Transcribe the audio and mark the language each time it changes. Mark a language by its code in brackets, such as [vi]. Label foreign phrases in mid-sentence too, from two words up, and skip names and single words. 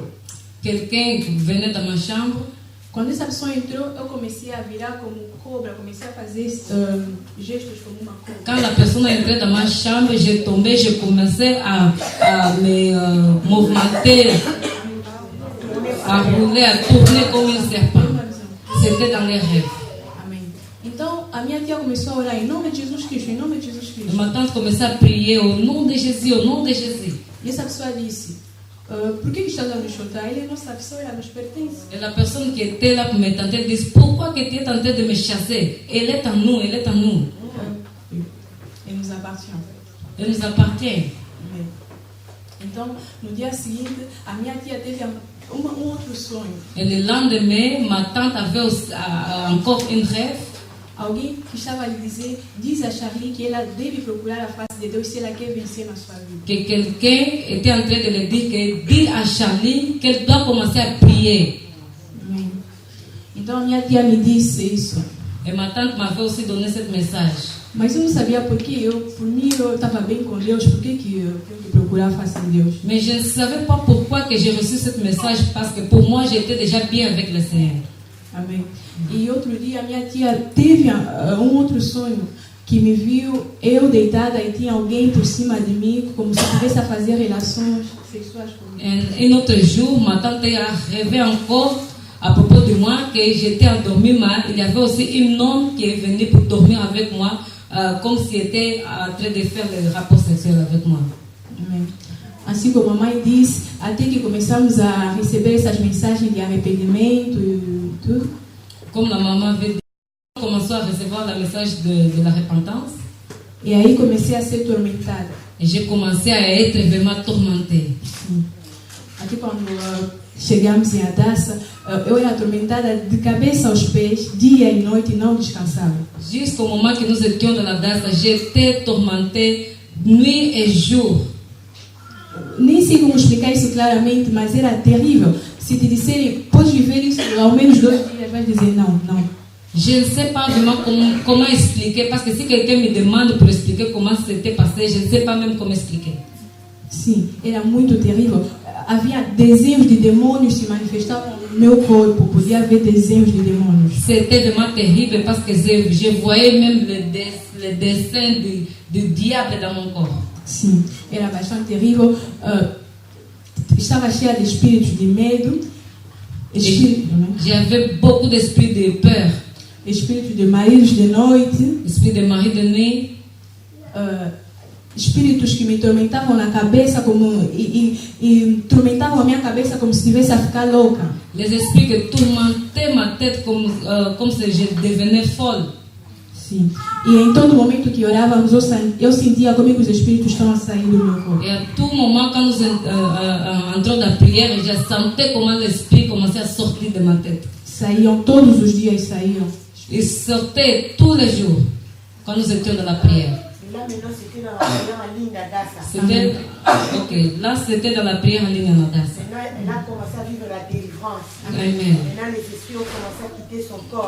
[fr] Quelqu'un venait dans ma chambre. [pt] Quando essa pessoa entrou, eu comecei a virar como cobra, comecei a fazer gestos como uma cobra. [fr] Quand la personne est entrée dans ma chambre, j'ai tombé, j'ai commencé à me mouvementer, à rouler, à tourner comme un serpent. C'était dans les rêves. [pt] Amém. Então a minha tia começou a orar em nome de Jesus Cristo, em nome de Jesus Cristo. [fr] Ma tante commençait à prier au nom de Jésus, au nom de Jésus. [pt] E essa pessoa disse: por que estás a nos chutar? Ele é nossa pessoa, ela nos pertence. [fr] Et la personne qui était là pour me tenter dit: pourquoi que tu es en train de me chasser? Elle est en nous, elle est en nous. Elle nous appartient. Elle nous appartient. [pt] Amém. Então, no dia seguinte, a minha tia teve outro sonho. [fr] Et le lendemain, ma tante avait encore un rêve. [pt] Alguém que estava a lhe dizer, diz a Charlie que ela deve procurar a face de Deus se ela quer vencer na sua vida. [fr] Que quelqu'un était en train de lui dire que dit à Charlie qu'elle doit commencer à prier. [pt] Amém. Então a minha tia me disse isso. [fr] Et ma tante m'avait aussi donné ce message. [pt] Mas eu não sabia por que por mim eu estava bem com Deus, por que eu tinha que procurar a face de Deus. [fr] Mais je ne savais pas pourquoi que j'ai reçu ce message, parce que pour moi j'étais déjà bien avec le Seigneur. [pt] Amém. E outro dia a minha tia teve outro sonho, que me viu eu deitada e tinha alguém por cima de mim, como se estivesse a fazer relações sexuais comigo. [fr] Un autre jour, ma tante a rêvé encore à propos de moi que j'étais endormie, mais il y avait aussi un homme qui est venu pour dormir avec moi, comme s'il était en train de faire le rapport sexuel avec moi. [pt] Amém. Assim como a mãe disse, até que começamos a receber essas mensagens de arrependimento e tudo. [fr] Comme la maman avait dit, on commençait à recevoir le message de la repentance. [pt] E aí comecei a ser tormentada. [fr] Et j'ai commencé à être vraiment tourmentée. [pt] Aqui quando chegamos em Adassa, eu era atormentada de cabeça aos pés, dia e noite, e não descansava. [fr] Jusqu'au moment que nous étions dans la danse, j'étais tourmentée nuit et jour. [pt] nem sei como explicar isso claramente, mas era terrível. Se te disserem, pode viver isso ao menos 2 dias, vai dizer não. [fr] Je ne sais pas vraiment comment expliquer, parce que si quelqu'un me demande pour expliquer comment c'était passé, je ne sais pas même comment expliquer. [pt] Sim, era muito terrível. Havia desenhos de demônios se manifestavam no meu corpo, podia haver desenhos de demônios. [fr] C'était vraiment terrible parce que je voyais même le dessin du diable dans mon corps. [pt] Sim, era bastante terrível. Estava cheia de espíritos de medo. [fr] J'avais beaucoup d'esprit de peur. [pt] Espíritos de maridos de noite. [fr] Esprit de mari de nuit. [pt] Espíritos que me tormentavam na cabeça e tormentavam a minha cabeça como se estivesse a ficar louca. [fr] Les esprits que tourmentaient ma tête comme si je devenais folle. [pt] Sim. E em todo momento que orávamos, eu sentia como que os espíritos estão a sair do meu corpo. [fr] Et à tout moment, quand nous entrons dans la prière, je sentais comment l'esprit commençait à sortir de ma tête. [pt] Saíam todos os dias, saíam. [fr] Ils sortaient tous les jours quand nous étions dans la prière. Là, maintenant, c'était dans la prière en ligne d'Adassa. Là, c'était dans la prière en ligne d'Adassa. Maintenant, elle a commencé à vivre la délivrance. Amen. Maintenant, les esprits ont commencé à quitter son corps.